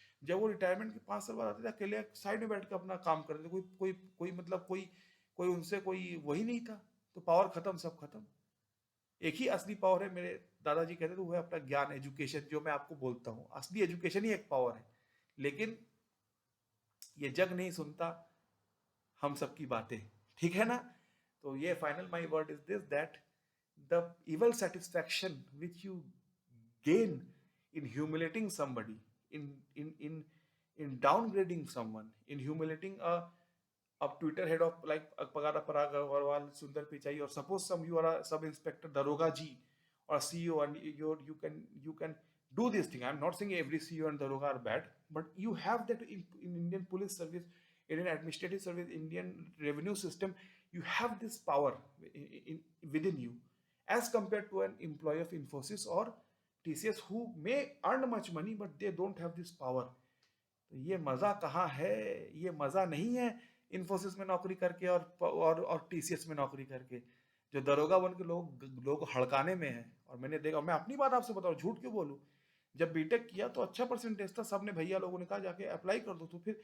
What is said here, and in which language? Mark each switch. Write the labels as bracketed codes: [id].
[hi] जब वो रिटायरमेंट के 5 साल बाद आते थे, अकेले साइड में बैठ कर अपना काम करते थे, कोई कोई कोई मतलब कोई कोई उनसे कोई वही नहीं था। तो पावर खत्म, सब खत्म। एक ही असली पावर है, मेरे दादाजी कहते थे, वो है अपना ज्ञान, एजुकेशन, जो मैं आपको बोलता हूँ, असली एजुकेशन ही एक पावर है। लेकिन ये जग नहीं सुनता हम सबकी बातें, ठीक है ना? तो ये [en] Final my word is this, that the evil satisfaction which you gain in humiliating somebody, in in in in downgrading someone, in humiliating a Twitter head of like Parag Agarwal, Sundar Pichai, or suppose you are a sub inspector Daroga ji or a CEO, and you can do this thing. I'm not saying every CEO and Daroga are bad, but you have that in Indian police service, Indian administrative service, Indian revenue system. You have this power within you, as compared to an employee of Infosys or TCS who may earn much money but they don't have this power. [hi] तो ये मजा कहाँ है? ये मजा नहीं है इन्फोसिस में नौकरी करके और टीसीएस में नौकरी करके, जो दरोगा बन के लोग हड़काने में है। और मैंने देखा, मैं अपनी बात आपसे बताऊं, झूठ क्यों बोलूं, जब बीटेक किया तो अच्छा परसेंटेज था, सबने भैया लोगों ने कहा जाके अप्लाई कर दो, तो